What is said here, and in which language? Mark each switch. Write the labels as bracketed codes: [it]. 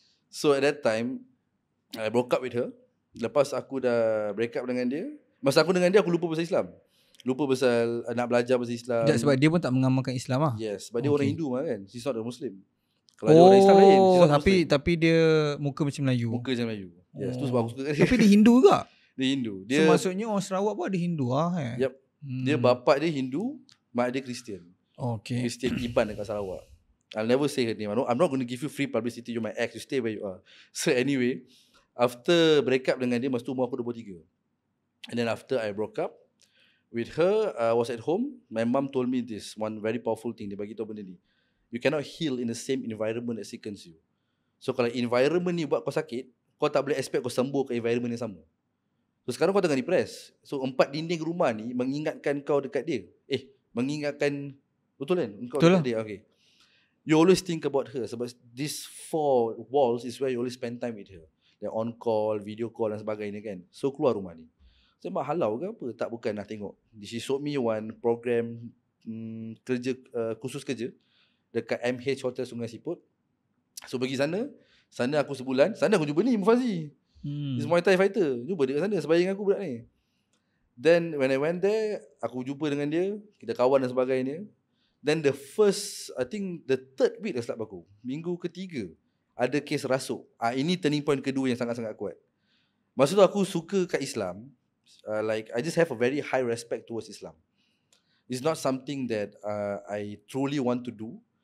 [en] So at that time, I broke up with her. [ms] Lepas aku dah break up dengan dia, masa aku dengan dia aku lupa pasal Islam. Lupa pasal nak belajar pasal Islam. Sebab dia pun tak mengamalkan Islam lah. Yes, sebab dia orang Hindu lah kan. [en] She's not a Muslim. [ms] Kalau dia orang Islam lain, tapi dia muka macam Melayu. Muka macam Melayu. Yes, tu sebab aku suka dia. Tapi dia Hindu juga. Dia Hindu. So maksudnya orang Sarawak pun ada Hindu lah Yep. Dia bapak dia Hindu, mak dia Kristian. Okay. Kristian Iban dekat Sarawak. [en] I'll never say her name. I'm not going to give you free publicity. You're my ex. You stay where you are. So anyway, after break up dengan dia, [ms] masa tu umur aku 23. [en] And then after I broke up with her, I was at home. My mom told me this one very powerful thing. [ms] Dia bagi tahu benda ni. [en] You cannot heal in the same environment that sickens you. [ms] So kalau environment ni buat kau sakit, kau tak boleh expect kau sembuh ke environment yang sama. So sekarang kau tengah depressed. So 4 dinding rumah ni mengingatkan kau dekat dia. Mengingatkan, betul kan? Kau betul dekat dia. Okay. You always think about her. Sebab these 4 walls is where you always spend time with her. They're on call, video call dan sebagainya kan. So keluar rumah ni. Saya mak halau ke apa? Tak, bukan lah tengok. [en] She showed me one program [ms] kerja, khusus kerja dekat MH Hotel Sungai Siput. So pergi sana aku sebulan. Sana aku jumpa ni Mufazi. [en] He's Muay Thai fighter. [ms] Jumpa dia kat sana sebayang aku budak ni. [en] Then when I went there, [ms] aku jumpa dengan dia, kita kawan dan sebagainya. [en] Then the first, I think the third week [ms] dah start aku. Minggu ketiga ada kes rasuk. Ini turning point kedua yang sangat-sangat kuat. Masa tu aku suka kat Islam. [en] Like I just have a very high respect towards Islam. It's not something that I truly want to do.